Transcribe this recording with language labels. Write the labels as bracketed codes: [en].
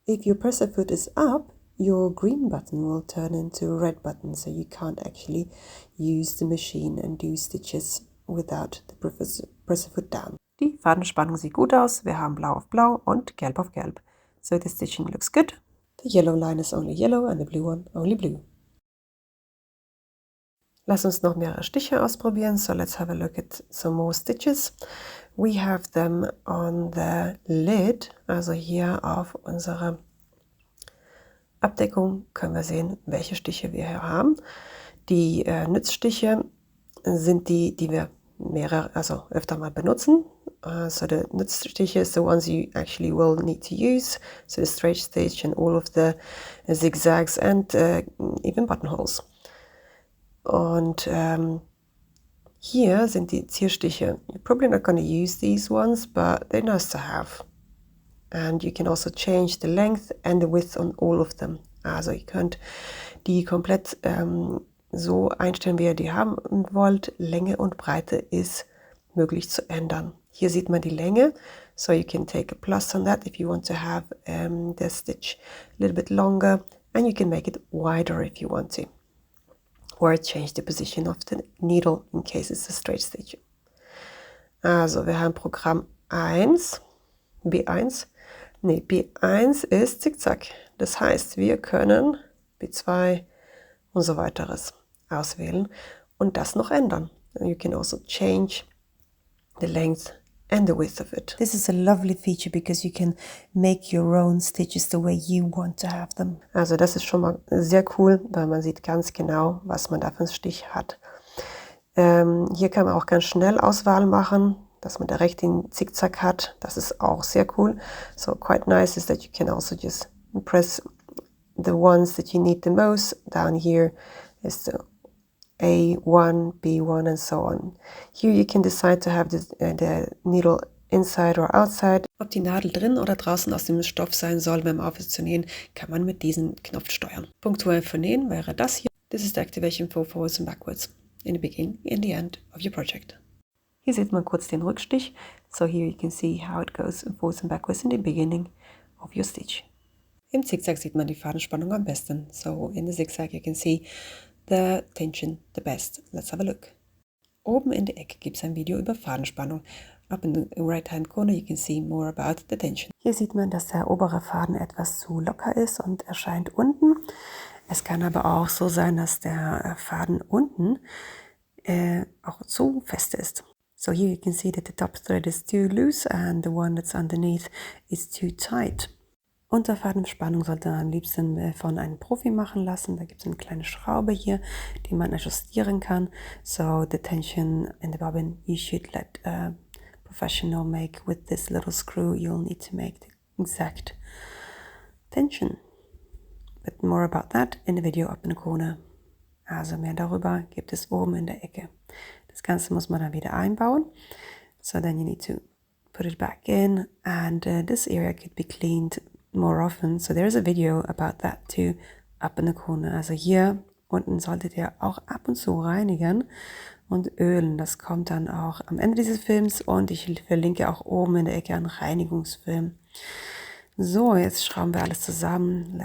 [en] If your presser foot is up, your green button will turn into a red button, so you can't actually use the machine and do stitches without the presser foot down. [de] Die Fadenspannung sieht gut aus. Wir haben blau auf blau und gelb auf gelb. [en] So the stitching looks good. The yellow line is only yellow and the blue one only blue. [de] Lass uns noch mehrere Stiche ausprobieren. [en] So let's have a look at some more stitches. We have them on the lid, [de] also hier auf unserer Abdeckung können wir sehen, welche Stiche wir hier haben. Die Nützstiche sind die wir öfter mal benutzen. [en] So the Nützstiche is the ones you actually will need to use. So the straight stitch and all of the zigzags and even buttonholes. [de] Und hier sind die Zierstiche. [en] You're probably not going to use these ones, but they're nice to have. And you can also change the length and the width on all of them. [de] Also ihr könnt die komplett so einstellen, wie ihr die haben wollt. Länge und Breite ist möglich zu ändern. Hier sieht man die Länge. [en] So you can take a plus on that if you want to have the stitch a little bit longer. And you can make it wider if you want to. Or change the position of the needle in case it's a straight stitch. [de] Also wir haben Programm 1, B1. Nee, B1 ist Zickzack. Das heißt, wir können B2 und so weiteres auswählen und das noch ändern. [en] You can also change the length and the width of it. This is a lovely feature because you can make your own stitches the way you want to have them. [de] Also das ist schon mal sehr cool, weil man sieht ganz genau, was man da für einen Stich hat. Hier kann man auch ganz schnell Auswahl machen, dass man direkt den Zickzack hat. Das ist auch sehr cool. [en] So quite nice is that you can also just press the ones that you need the most. Down here is the A1, B1 and so on. Here you can decide to have the needle inside or outside. [de] Ob die Nadel drin oder draußen aus dem Stoff sein soll, beim Aufwärts zu nähen, kann man mit diesem Knopf steuern. Punktuell für Nähen wäre das hier. [en] This is the activation for forwards and backwards in the beginning and the end of your project. [de] Hier sieht man kurz den Rückstich. [en] So here you can see how it goes forwards and backwards in the beginning of your stitch. [de] Im Zickzack sieht man die Fadenspannung am besten. [en] So in the zigzag you can see the tension the best. Let's have a look. [de] Oben in der Ecke gibt es ein Video über Fadenspannung. [en] Up in the right hand corner you can see more about the tension. [de] Hier sieht man, dass der obere Faden etwas zu locker ist und erscheint unten. Es kann aber auch so sein, dass der Faden unten auch zu fest ist. [en] So here you can see that the top thread is too loose and the one that's underneath is too tight. [de] Unterfadenspannung sollte man am liebsten von einem Profi machen lassen. Da gibt es eine kleine Schraube hier, die man adjustieren kann. [en] So the tension in the bobbin you should let a professional make with this little screw. You'll need to make the exact tension. But more about that in the video up in the corner. [de] Also mehr darüber gibt es oben in der Ecke. Das Ganze muss man dann wieder einbauen. [en] So then you need to put it back in and this area could be cleaned more often. So there's a video about that too up in the corner. [de] Also hier unten solltet ihr auch ab und zu reinigen und ölen. Das kommt dann auch am Ende dieses Films und ich verlinke auch oben in der Ecke einen Reinigungsfilm. So, jetzt schrauben wir alles zusammen.